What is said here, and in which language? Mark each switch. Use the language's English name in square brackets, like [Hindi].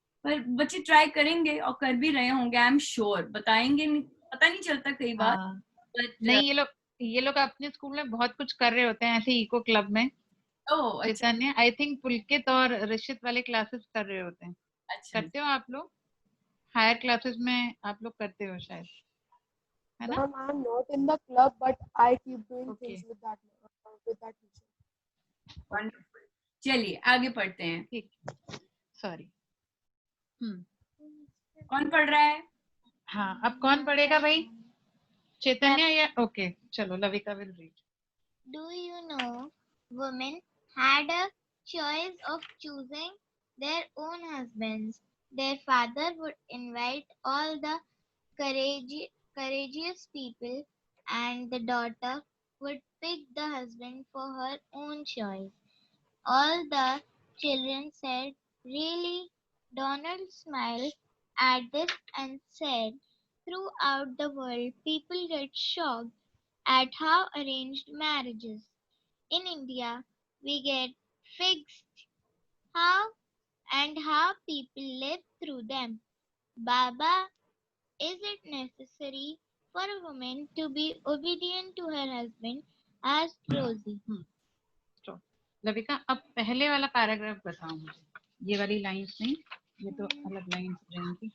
[Hindi] पर बच्चे ट्राई करेंगे और कर भी रहे होंगे, [English] I am sure, [Hindi] बताएंगे नहीं, पता नहीं चलता कई बार, हाँ, [English] but [Hindi] नहीं ये लोग अपने स्कूल में बहुत कुछ कर रहे होते हैं ऐसे इको क्लब में। ओह अच्छा चैतन्य [English] I think [Hindi] पुलकित और ऋषित वाले क्लासेस कर रहे होते हैं। अच्छा करते हो आप लोग? हायर क्लासेस में आप लोग करते हो शायद, है ना? [English] Ma'am, I am not in the club, but I keep doing Okay. things with that teacher. [Hindi] Wonderful. चलिए आगे पढ़ते हैं। ठीक, सॉरी। कौन पढ़ रहा है? हाँ, अब कौन पढ़ेगा भाई? चैतन्य या ओके, चलो लविका [English] Will read. Do you know women had a choice of choosing their own husbands? Their father would invite all the courageous people, and the daughter would pick the husband for her own choice. All the children said, "Really?" Donald smiled at this and said, "Throughout the world, people get shocked at how arranged marriages. In India, we get fixed how how people live through them. Baba, is it necessary for a woman to be obedient to her husband?" asked Rosie. [Hindi] तो लविका अब पहले वाला paragraph बताओ मुझे, ये वाली lines नहीं, ये तो अलग लाइंस रहेंगी।